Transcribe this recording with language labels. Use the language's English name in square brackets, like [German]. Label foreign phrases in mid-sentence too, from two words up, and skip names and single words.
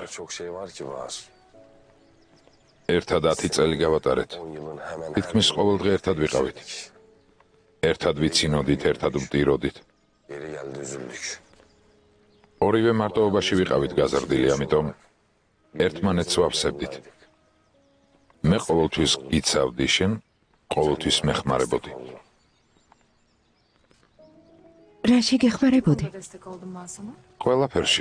[Turkish] Çok şey var ki var. [Georgian] ერთად 10 წელი გავატარეთ. [Turkish] 10 yılın hemen [Georgian] თითქმის ყოველ დღე ერთად ვიყავით. ერთად ვიცინოდით, ერთად ვტიროდით. [Turkish] Yeri geldi üzüldük. [Georgian] ორივე მარტოობაში ვიყავით გაზრდილი, ამიტომ ერთმანეთს ვავსებდით. მე ყოველთვის იცავდი, შენ ყოველთვის მეხმარებოდი. რაში გეხმარებოდი? ყველაფერში.